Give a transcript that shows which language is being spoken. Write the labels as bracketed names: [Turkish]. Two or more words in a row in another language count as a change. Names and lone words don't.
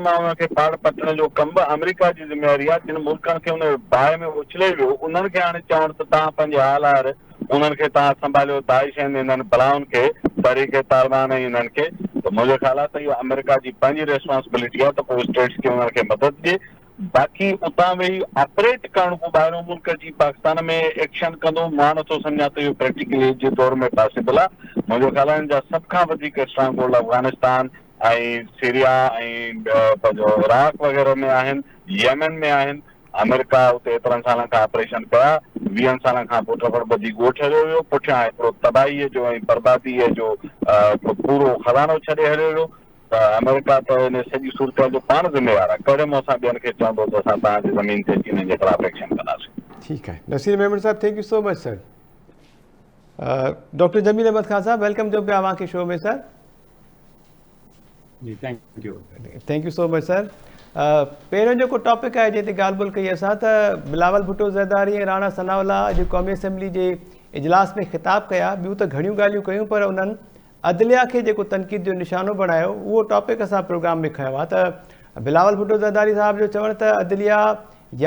[Sindhi] मां उनखे पाड़ पटण जो कमु बि अमेरिका जी ज़िम्मेवारी आहे जिन मुल्कनि खे उन बाहि में उछले वियो उन्हनि खे हाणे चवणु त तव्हां पंहिंजे हाल हार उन्हनि खे तव्हां संभालियो दाइश आहिनि इन्हनि बलाउनि खे तहरीक तालिबान ऐं इन्हनि खे त मुंहिंजो ख़्यालु आहे त इहो अमेरिका जी पंहिंजी रिस्पॉन्सिबिलिटी आहे त पोइ स्टेट्स खे उन्हनि खे मदद ॾिए बाक़ी उतां वेही ऑपरेट करणु को ॿाहिरों मुल्क जी पाकिस्तान में एक्शन कंदो मां नथो सम्झां त इहो प्रैक्टिकली जे दौर में पॉसिबल आहे मुंहिंजो ख़्यालु आहे हिन जा सभ खां वधीक [English] strong hold [Sindhi] अफ़गानिस्तान ऐं सीरिया ऐं पंहिंजो इराक वग़ैरह में आहिनि यमन में आहिनि अमेरिका उते एतिरनि सालनि खां ऑपरेशन कया 20 सालनि खां पोइ टकड़ ॿधी ॻोठ हलियो वियो पुठियां हिकिड़ो तबाहीअ जो ऐं बर्बादीअ जो पूरो खज़ानो छॾे हलियो वियो त अमेरिका त हिन सॼी सूरत जो पाण ज़िम्मेवार आहे कहिड़े मुंहं सां ॿियनि खे चवंदो त असां तव्हांजी ज़मीन ते अची हिननि जे ख़िलाफ़ु एक्शन कंदासीं ठीकु आहे नसीर मेमन साहब [English] thank you so much sir [Sindhi] डॉक्टर जमील अहमद खान साहब वेलकम जो पिया तव्हांखे शो में सर जी [English] thank you so much sir [Sindhi] पहिरियों जेको टॉपिक आहे जंहिं ते ॻाल्हि ॿोल कई असां त बिलावल भुट्टो ज़रदारी ऐं राणा सनावला अॼु क़ौमी असेंबली जे इजलास में ख़िताब कया ॿियूं त घणियूं ॻाल्हियूं कयूं पर उन्हनि अदलिया खे जेको तनक़ीद जो निशानो बणायो उहो टॉपिक असां प्रोग्राम में खयो आहे त बिलावल भुट्टो ज़रदारी साहिब जो चवणु त अदलिया या